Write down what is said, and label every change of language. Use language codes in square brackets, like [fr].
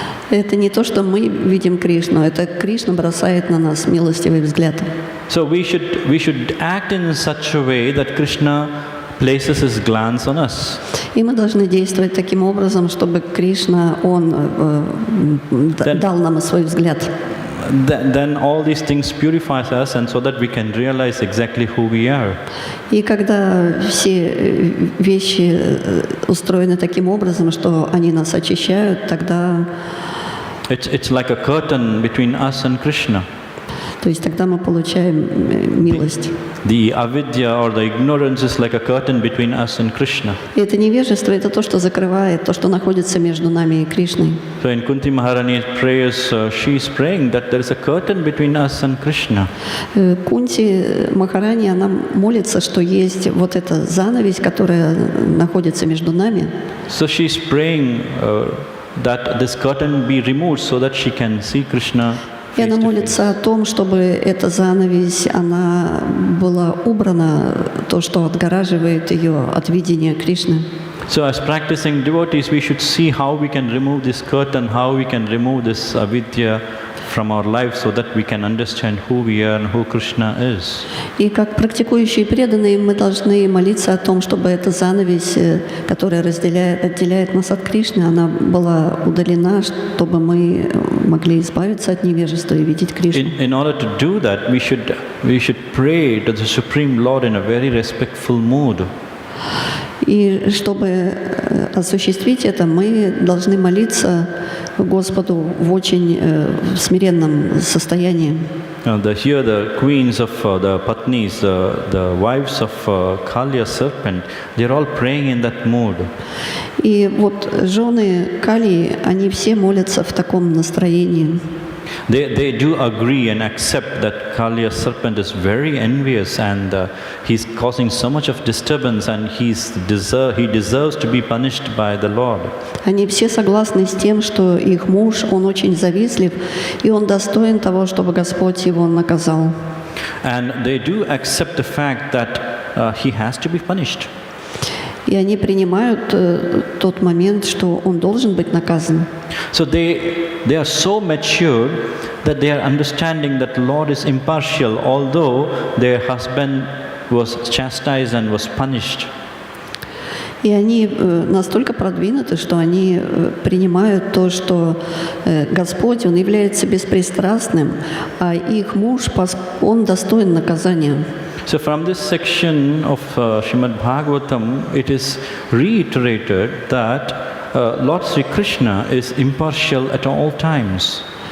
[ru] Это не то, что мы видим Кришну, это Кришна бросает на нас милостивый взгляд. [en] So we should act in such a way that Krishna places his glance on us. [ru] И мы должны действовать таким образом, чтобы Кришна, он дал нам свой взгляд. [en] Then all these things purifies us, and so that we can realize exactly who we are. [ru] И когда все вещи устроены таким образом, что они нас очищают, тогда [en] it's like a curtain between us and Krishna. [ru] То есть тогда мы получаем милость. [en] The avidya or the ignorance is like a curtain between us and Krishna. [ru] И это невежество, это то, что закрывает, то, что находится между нами и Кришной. [en] So in Kunti Maharani's prayers, she is praying that there is a curtain between us and Krishna. [ru] Кунти Махарани, она молится, что есть вот эта занавесь, которая находится между нами. [en] So she is praying that this curtain be removed so that she can see Krishna. [ru] И она молится о том, чтобы эта занавесь, она была убрана, то, что отгораживает ее от видения Кришны. [en] So as practicing devotees, we should see how we can remove this curtain, how we can remove this avidya from our life so that we can understand who we are and who Krishna is. [ru] И как практикующие преданные мы должны молиться о том, чтобы эта занавесь, которая отделяет нас от Кришны, она была удалена, чтобы мы могли избавиться от невежества и видеть Кришну. [en] In order to do that, we should pray to the Supreme Lord in a very respectful mood. [ru] И чтобы осуществить это, мы должны молиться Господу в очень смиренном состоянии. [en] Here the queens of the Patnis, the wives of Kaliya serpent, they're all praying in that mood. [ru] И вот жены Калии, они все молятся в таком настроении. [en] They do agree and accept that Kaliya serpent is very envious and he's causing so much of disturbance and he deserves to be punished by the Lord. [ru] Они все согласны с тем, что их муж, он очень завистлив, и он достоин того, чтобы Господь его наказал. [en] And they do accept the fact that he has to be punished. [ru] И они принимают тот момент, что он должен быть наказан. [en] So they are so mature that they are understanding that the Lord is impartial, although their husband was chastised and was punished. [ru] И они настолько продвинуты, что они принимают то, что Господь, Он является беспристрастным, а их муж, он достоин наказания. [en] So from this section of Srimad Bhagavatam, it is reiterated that Lord Sri Krishna is impartial at all times.